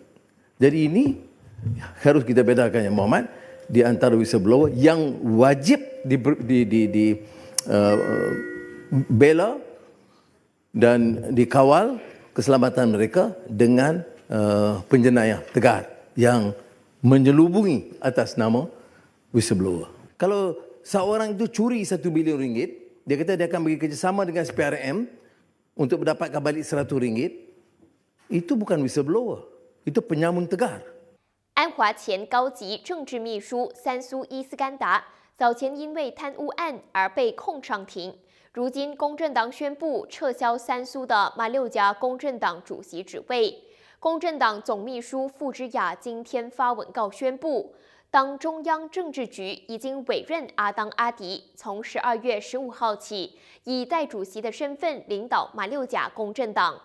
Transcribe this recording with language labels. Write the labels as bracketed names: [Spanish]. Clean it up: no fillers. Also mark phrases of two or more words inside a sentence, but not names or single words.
[Malay] Jadi ini harus kita bedakan ya Muhammad di antara whistleblower yang wajib dibela dan dikawal keselamatan mereka dengan penjenayah tegar yang menyelubungi atas nama whistleblower. Kalau seorang itu curi 1 bilion ringgit, dia kata dia akan bagi kerjasama dengan SPRM untuk mendapatkan balik 100 ringgit, itu bukan whistleblower, itu penyamun tegar. [Chinese] 安华前高级政治秘书三苏伊斯干达早前因为贪污案而被控上庭，如今公正党宣布撤销三苏的马六甲公正党主席职位。公正党总秘书傅之雅今天发文告宣布，党中央政治局已经委任阿当阿迪从12月15号起以代主席的身份领导马六甲公正党。